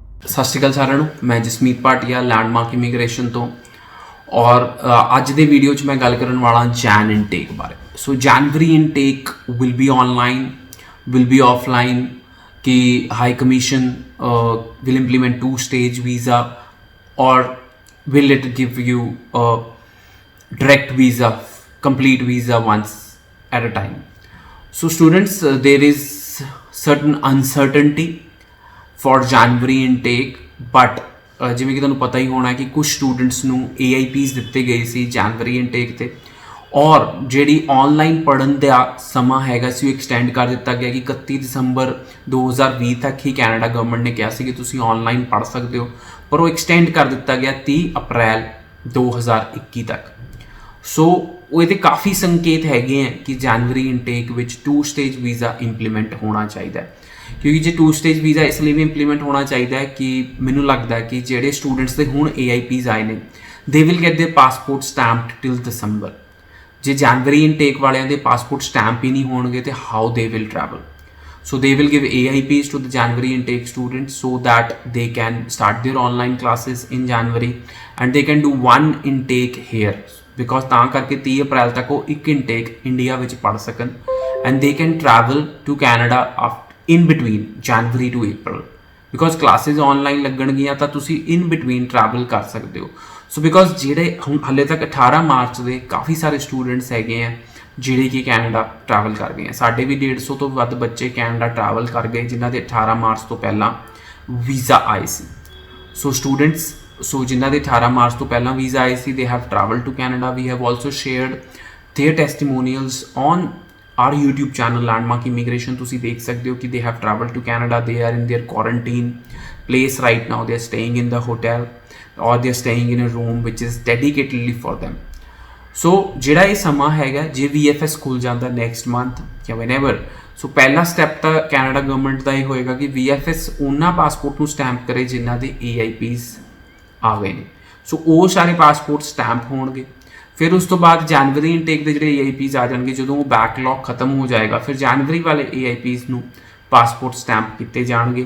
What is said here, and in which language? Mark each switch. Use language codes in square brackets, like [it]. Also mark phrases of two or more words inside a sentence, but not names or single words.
[pa] ਸਤਿ ਸ਼੍ਰੀ ਅਕਾਲ ਸਾਰਿਆਂ ਨੂੰ। ਮੈਂ ਜਸਮੀਤ ਭਾਟੀਆ ਲੈਂਡਮਾਰਕ ਇਮੀਗ੍ਰੇਸ਼ਨ ਤੋਂ ਔਰ ਅੱਜ ਦੇ ਵੀਡੀਓ 'ਚ ਮੈਂ ਗੱਲ ਕਰਨ ਵਾਲਾ [en] Jan intake [pa] ਬਾਰੇ। [en] So January intake will be online, will be offline, ਕਿ High Commission will implement two-stage visa or will it give you a direct visa, complete visa once at a time. So students, there is certain uncertainty for January intake, but [pa] ਜਿਵੇਂ ਕਿ ਤੁਹਾਨੂੰ ਪਤਾ ਹੀ ਹੋਣਾ ਕਿ ਕੁਝ ਸਟੂਡੈਂਟਸ ਨੂੰ AIPs ਦਿੱਤੇ ਗਏ ਸੀ [en] January intake [pa] ਤੇ, ਔਰ ਜਿਹੜੀ ਆਨਲਾਈਨ ਪੜ੍ਹਨ ਦਾ ਸਮਾਂ ਹੈਗਾ ਸੀ ਉਹ ਐਕਸਟੈਂਡ ਕਰ ਦਿੱਤਾ ਗਿਆ ਕਿ 31 ਦਸੰਬਰ 2020 ਤੱਕ ਹੀ ਕੈਨੇਡਾ ਗਵਰਨਮੈਂਟ ਨੇ ਕਿਹਾ ਸੀ ਕਿ ਤੁਸੀਂ ਆਨਲਾਈਨ ਪੜ੍ਹ ਸਕਦੇ ਹੋ, ਪਰ ਉਹ ਐਕਸਟੈਂਡ ਕਰ ਦਿੱਤਾ ਗਿਆ 30 ਅਪ੍ਰੈਲ 2021 ਤੱਕ। ਸੋ ਇਹਦੇ ਕਾਫੀ ਸੰਕੇਤ ਹੈਗੇ ਹੈ ਕਿ [en] January intake [pa] ਵਿੱਚ [en] 2 stage visa implement [pa] ਹੋਣਾ ਚਾਹੀਦਾ ਹੈ। ਕਿਉਂਕਿ ਜੇ [en] 2 stage visa [pa] ਇਸ ਲਈ ਵੀ ਇੰਪਲੀਮੈਂਟ ਹੋਣਾ ਚਾਹੀਦਾ ਹੈ ਕਿ ਮੈਨੂੰ ਲੱਗਦਾ ਹੈ ਕਿ ਜਿਹੜੇ ਸਟੂਡੈਂਟਸ ਦੇ ਹੁਣ AIPs ਆਏ ਨੇ [en] they will get their passport stamped till December. [pa] ਜੇ [en] January intake [pa] ਵਾਲਿਆਂ ਦੇ [en] passport stamp [pa] ਹੀ ਨਹੀਂ ਹੋਣਗੇ ਤੇ [en] how they will travel. So they will give AIPs to the January intake students so that they can start their online classes in January and they can do one intake here because [pa] ਤਾਂ ਕਰਕੇ 30 ਅਪ੍ਰੈਲ ਤੱਕ ਉਹ ਇੱਕ [en] intake [pa] ਇੰਡੀਆ ਵਿੱਚ ਪੜ੍ਹ ਸਕਣ [en] and they can travel to Canada in between January to April because classes online [pa] ਲੱਗਣਗੀਆਂ ਤਾਂ ਤੁਸੀਂ [en] in between travel [pa] ਕਰ ਸਕਦੇ ਹੋ। [en] so because [pa] ਜਿਹੜੇ ਹੁਣ ਹਾਲੇ ਤੱਕ 18 ਮਾਰਚ ਦੇ ਕਾਫੀ ਸਾਰੇ ਸਟੂਡੈਂਟਸ ਹੈਗੇ ਆ ਜਿਹੜੇ ਕਿ ਕੈਨੇਡਾ ਟਰੈਵਲ ਕਰ ਗਏ ਆ। ਸਾਡੇ ਵੀ 150 ਤੋਂ ਵੱਧ ਬੱਚੇ ਕੈਨੇਡਾ ਟਰੈਵਲ ਕਰ ਗਏ ਜਿਨ੍ਹਾਂ ਦੇ 18 ਮਾਰਚ ਤੋਂ ਪਹਿਲਾਂ ਵੀਜ਼ਾ ਆਏ ਸੀ। ਸੋ ਸਟੂਡੈਂਟਸ ਜਿਨ੍ਹਾਂ ਦੇ 18 ਮਾਰਚ ਤੋਂ ਪਹਿਲਾਂ ਵੀਜ਼ਾ ਆਏ ਸੀ [en] they have travel to Canada. We have also shared their testimonials on our YouTube channel Landmark Immigration. [pa] ਤੁਸੀਂ ਦੇਖ ਸਕਦੇ ਹੋ ਕਿ [en] they have travel to Canada, they are in their quarantine place right now, they are staying in the hotel or they are staying in a room which is dedicatedly for them. [pa] ਸੋ ਜਿਹੜਾ ਇਹ ਸਮਾਂ ਹੈਗਾ ਜੇ VFS ਖੁੱਲ ਜਾਂਦਾ [en] next month [pa] ਜਾਂ whenever, ਸੋ ਪਹਿਲਾ ਸਟੈਪ ਤਾਂ ਕੈਨੇਡਾ ਗਵਰਨਮੈਂਟ ਦਾ ਇਹ ਹੋਏਗਾ ਕਿ VFS ਉਹਨਾਂ ਪਾਸਪੋਰਟ ਨੂੰ ਸਟੈਂਪ ਕਰੇ ਜਿਨ੍ਹਾਂ ਦੇ AIPs ਆ ਗਏ ਨੇ। ਸੋ ਉਹ ਸਾਰੇ [en] passport stamp [pa] ਹੋਣਗੇ। ਫਿਰ ਉਸ ਤੋਂ ਬਾਅਦ [en] January intake [pa] ਦੇ ਜਿਹੜੇ AIPs ਆ ਜਾਣਗੇ, ਜਦੋਂ ਉਹ ਬੈਕਲੌਗ ਖਤਮ ਹੋ ਜਾਏਗਾ ਫਿਰ ਜਨਵਰੀ ਵਾਲੇ AIPs ਨੂੰ [en] passport stamp [pa] ਕੀਤੇ ਜਾਣਗੇ।